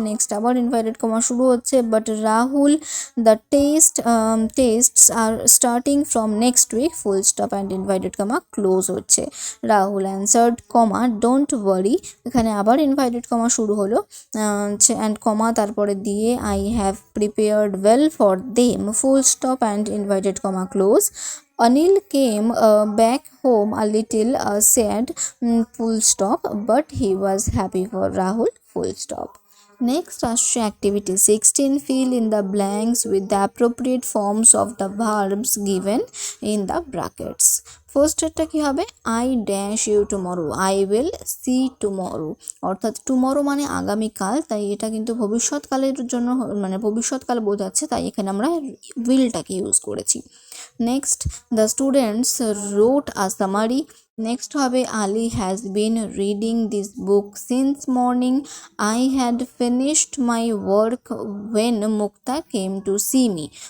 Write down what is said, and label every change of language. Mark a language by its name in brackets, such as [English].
[English] next [Bangla] আবার inverted comma শুরু হচ্ছে, [English] But Rahul the tests are starting from next week full stop and inverted comma close হচ্ছে। Rahul answered comma don't worry, [Bangla] এখানে আবার inverted comma শুরু হলো [English] And comma তারপরে দিয়ে I have prepared well for them full stop and inverted comma close. Anil came back home a little sad, full stop, but he was happy for Rahul, full stop. Next আসছে activity 16, fill in the blanks with the appropriate forms of the verbs given in the brackets. [Bangla] First এরটা কি হবে, [English] I dash you tomorrow, I will see tomorrow, [Bangla] অর্থাৎ tomorrow মানে আগামীকাল, তাই এটা কিন্তু ভবিষ্যৎকালের জন্য মানে ভবিষ্যৎকাল বোঝাচ্ছে, তাই এখানে আমরা উইলটাকে ইউজ করেছি। [English] Next the students wrote a summary. Next হবে Ali has been reading this book since morning, I had finished my work when Mukta came to see me.